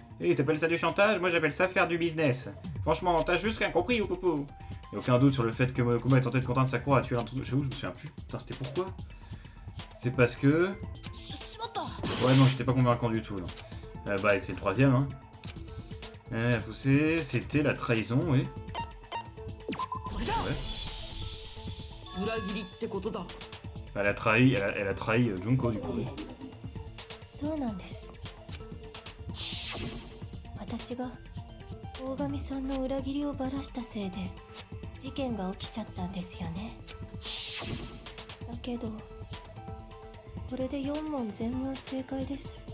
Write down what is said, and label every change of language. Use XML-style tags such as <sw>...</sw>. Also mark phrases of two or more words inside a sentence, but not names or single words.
<fr>Eh, t'appelles ça du chantage? Moi j'appelle ça faire du business. Franchement, t'as juste rien compris ou popo? Y'a aucun doute sur le fait que Monokuma ait tenté de contraindre Sakura à tuer un truc. J'avoue, je me souviens plus. Putain, c'était pourquoi? C'est parce que... Ouais, non, j'étais pas convaincant du tout, non. Bah, c'est le troisième, hein. La poussée, c'était la trahison, oui.</fr> <ja>裏切りってことだろ。</ja> <fr>Elle a trahi Junko du coup.</fr> <ja>そうなんです。私が大神さんの裏切りをばらしたせいで事件が起きちゃったんですよね。だけどこれで4問全問正解です。</ja>